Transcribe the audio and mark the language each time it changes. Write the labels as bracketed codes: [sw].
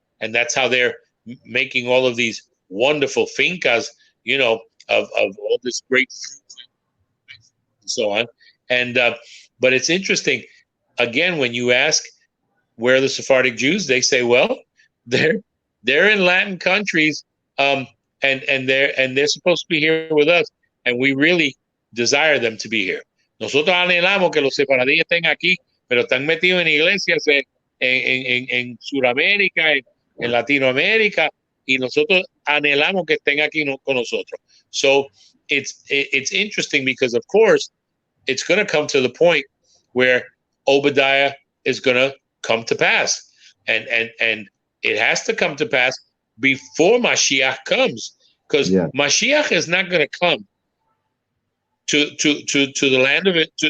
[en] And that's how they're making all of these wonderful fincas, of all this great fruit and so on. And but it's interesting, again, when you ask where are the Sephardic Jews, they say, well, they're in Latin countries, and they're supposed to be here with us, and we really desire them to be here. [es] Nosotros anhelamos que los sefaradíes estén aquí, pero están metidos en iglesias en Sudamérica, en Latinoamérica, y nosotros anhelamos que estén aquí con nosotros. [en] So it's interesting because, of course, it's going to come to the point where Obadiah is going to come to pass, and it has to come to pass before Mashiach comes, because Mashiach is not going to come to the land of it.